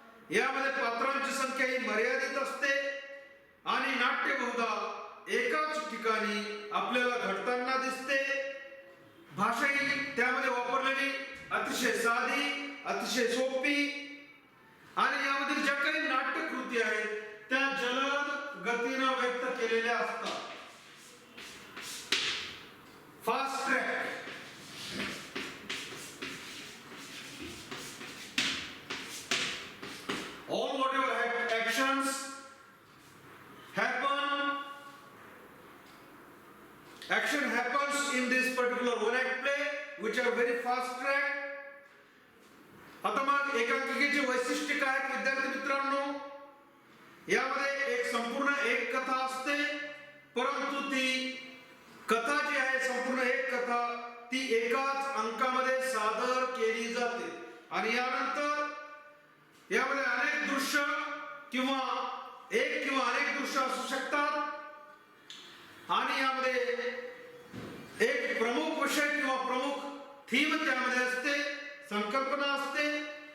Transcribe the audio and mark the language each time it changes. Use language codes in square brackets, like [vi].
[mr] यामध्ये पात्रांची संख्या ही मर्यादित असते आणि नाट्य बहुधा एकाच ठिकाणी आपल्याला घडताना दिसते. भाषा ही त्यामध्ये वापरलेली अतिशय साधी, अतिशय सोपी आणि यामधील ज्या काही नाट्यकृती आहेत त्या जलद गतीने व्यक्त केलेल्या असतात. [en] Fast track, all whatever actions happen, action happens in this particular one act play which are very fast track. [mr] आता मग एकांकिकेचे वैशिष्ट्य काय विद्यार्थी मित्रांनो? यामध्ये एक संपूर्ण एक कथा असते, परंतु ती कथा जी आहे, संपूर्ण एक कथा, ती एकाच अंकामध्ये सादर केली जाते आणि यानंतर यामध्ये अनेक दृश्य किंवा एक किंवा अनेक दृश्य असू शकतात आणि यामध्ये एक प्रमुख विषय किंवा प्रमुख थीम त्यामध्ये असते, संकल्पना असते.